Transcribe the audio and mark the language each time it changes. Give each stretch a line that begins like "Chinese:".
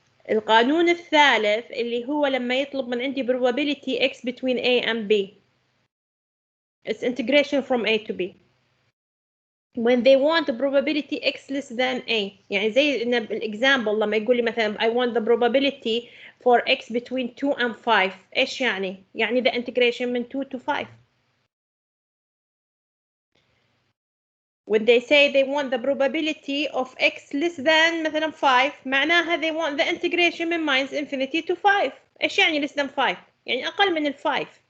Arabic: القانون الثالث اللي هو لما يطلب من عندي probability x between a and b.
English: It's integration from a to b. when they want the probability x less than a.
Arabic: يعني زي إن الإكزامبل لما يقول لي مثلا
English: I want the probability for x between 2 and 5.
Arabic: إيش يعني؟ يعني
English: the integration
Arabic: من 2
English: to 5. When they say they want the probability of x less than
Arabic: مثلا
English: 5
Arabic: معناها
English: they want the integration
Arabic: من
English: minus infinity to 5.
Arabic: إيش يعني
English: less than 5؟
Arabic: يعني أقل من ال 5.